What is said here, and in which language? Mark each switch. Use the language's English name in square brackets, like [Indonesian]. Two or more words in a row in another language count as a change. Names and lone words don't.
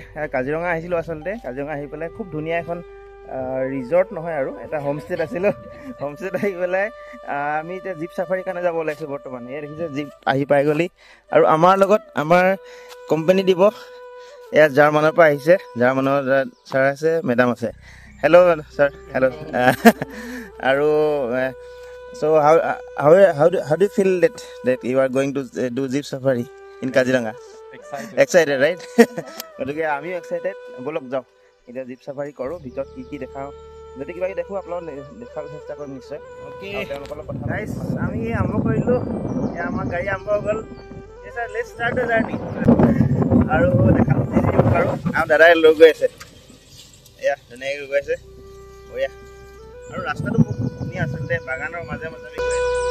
[Assamese] কাজিৰঙা আহিছিলো আসলতে কাজিৰঙা আহি পেলাই খুব ধুনীয়া এখন ৰিজৰ্ট নহয় আৰু এটা হোমষ্টেত আছিলো হোমষ্টেত আহি পেলাই আমি এতিয়া [English] jeep safari [Assamese] কাৰণে যাব ওলাইছো বৰ্তমান এই দেখিছে জিপ আহি পাই গলি আৰু আমাৰ লগত আমাৰ কোম্পানী দিব এয়া জাৰ্মানৰ পৰা আহিছে জাৰ্মানৰ ছাৰ আছে মেডাম আছে [English] hello sir hello so how do you feel that you are going to do jeep safari in Kaziranga? Excited right? Okay, [Assamese] আমি excited ব'লক যাওঁ এটা [English] jeep safari [Assamese] কৰোঁ ভিতৰ কি দেখাওঁ যদি কিবা দেখো আপোনাক দেখাব চেষ্টা কৰিম নিশ্চয় [English] okay guys [Assamese] আমি আৰম্ভ কৰিলো এ আমাৰ গাড়ী আৰম্ভ হ'ল এ স্যাৰ [English] let's start the journey [Assamese] আৰু দেখাম আৰু দাদাই লৈ গৈ আছে এয়া ধুনীয়াকৈ গৈ আছে ওয়া আৰু ৰাস্তাটো খুব ধুনীয়া আছে বাগানৰ মাজে মাজে গৈ আছে